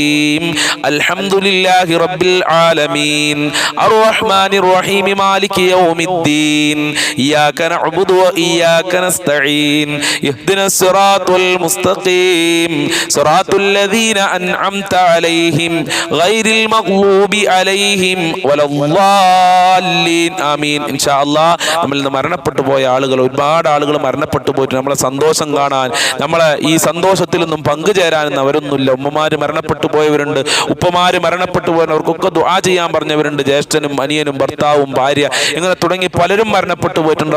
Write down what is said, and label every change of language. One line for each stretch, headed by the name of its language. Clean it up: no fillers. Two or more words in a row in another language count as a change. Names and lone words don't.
Arabic: الحمد لله رب العالمين الرحمن الرحيم الرحيم مالك يوم الدين إياك نعبد وإياك نستعين اهدنا الصراط المستقيم صراط الذين أنعمت عليهم غير المغضوب عليهم ولا الضالين آمين إن شاء الله
Malayalam: നമ്മൾ മരണപ്പെട്ടു പോയ ആളുകൾ ഒരുപാട് ആളുകൾ മരണപ്പെട്ടു പോയിട്ട് നമ്മളെ സന്തോഷം കാണാൻ നമ്മളെ ഈ സന്തോഷത്തിലൊന്നും പങ്കുചേരാൻ അവരൊന്നുമില്ല. ഉമ്മമാര് മരണപ്പെട്ടു പോയവരുണ്ട്, ഉപ്പമാര് മരണപ്പെട്ടു പോയവർക്കൊക്കെ ദുആ ചെയ്യാൻ പറഞ്ഞവരുണ്ട്, ജ്യേഷ്ഠനും അനിയനും ഭർത്താവും ഭാര്യ ഇങ്ങനെ തുടങ്ങി പലരും മരണപ്പെട്ടു പോയിട്ടുണ്ട്.